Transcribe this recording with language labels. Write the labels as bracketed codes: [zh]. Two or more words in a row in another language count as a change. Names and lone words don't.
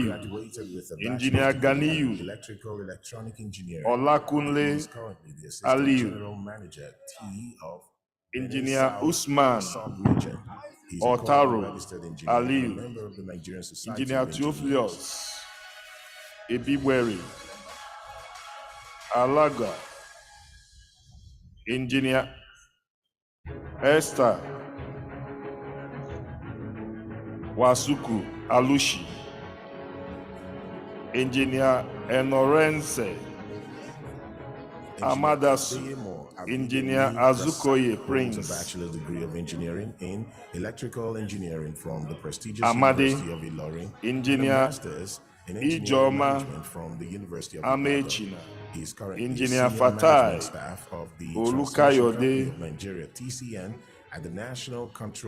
[en] graduated with a Engineer bachelor's degree in Ganiyu electrical electronic engineering. Olakunle He is currently the assistant Aliyu, general manager T of Engineer South Usman sub-region. He's a Otaru registered engineer and a Aliyu, member of the Nigerian Society Engineer of Engineers. Theophilus Ebibweri Alaga, Engineer Esther Wasuku Alushi, Engineer Enorense Amadasu, Engineer Azukoye A Prince bachelor's degree of engineering in electrical engineering from the prestigious Amade, University of Ilorin, Engineer and a master's in engineering Ijoma management from the University of Ibadan. Amechina, He is currently Engineer senior management Fatai staff of the Olukayode, Transmission Company of Nigeria (TCN) at the National Control